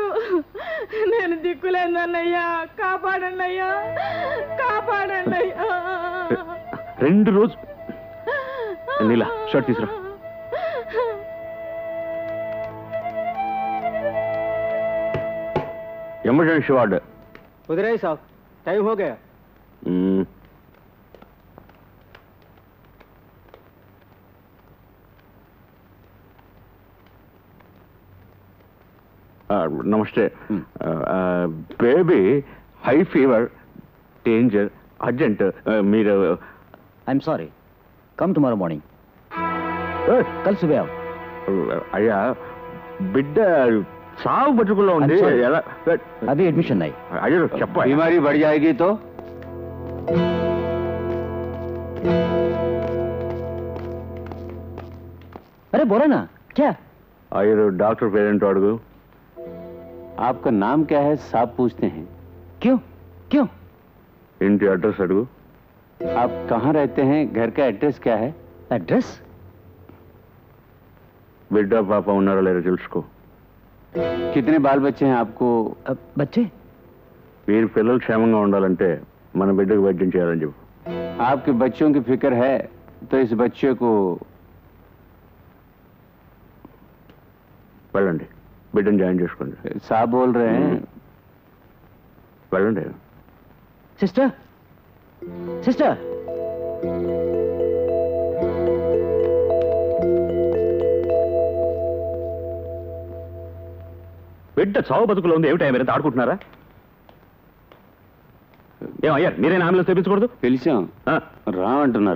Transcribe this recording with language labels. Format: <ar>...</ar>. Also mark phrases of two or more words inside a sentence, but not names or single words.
<te>నేను దిక్కులేదన్నయ్యా, కాపాడండి అయ్యా, కాపాడండి అయ్యా. 2 రోజులు. నీలా షర్ట్ తీసురా.</te> <en>emergency ward.</en> <hi>उधर ही साहब, टाइम हो गया.</hi> <te>నమస్తే.</te> <en>baby high fever, danger, urgent. మీరు I'm sorry. Come tomorrow morning.</en> <hi>कल सुबह आओ.</hi> <te>అయ్యా, బిడ్డ సాగు బతుకుల్లో ఉంది. ఎలా</te> <hi>अभी एडमिशन नहीं.</hi> <te>అయ్యో చెప్ప.</te> <hi>बीमारी बढ़ जाएगी तो अरे बोलो ना, क्या?</hi> <te>అయ్యో డాక్టర్ పేరెంట్ అడుగు.</te> <hi>आपका नाम क्या है साहब पूछते हैं. क्यों क्यों?</hi> <te>ఇంటి అడ్రస్ అడుగు.</te> <hi>आप कहाँ रहते हैं, घर का एड्रेस क्या है? एड्रेस?</hi> <te>బిడ్డ పాప ఉన్నారో లేదో తెలుసుకో.</te> <hi>कितने बाल बच्चे हैं आपको? बच्चे?</hi> <te>వీరి పిల్లలు క్షేమంగా ఉండాలంటే మన బిడ్డకు వైద్యం చేయాలని చెప్పు.</te> <hi>आपके बच्चों की फिक्र है तो इस बच्चे को</hi> <te>వెళ్ళండి, బిడ్డను జాయిన్ చేసుకోండి.</te> <hi>साहब बोल रहे हैं.</hi> <te>వెళ్ళండి.</te> <en>sister, sister.</en> <te>బిడ్డ చావు బతుకులో ఉంది. ఏమిటా మీరంతా ఆడుకుంటున్నారా? ఏమయ్యా, మీరేనా అంబులెన్స్ తెప్పించకూడదు? పిలిచాం, రామంటున్నారు.</te>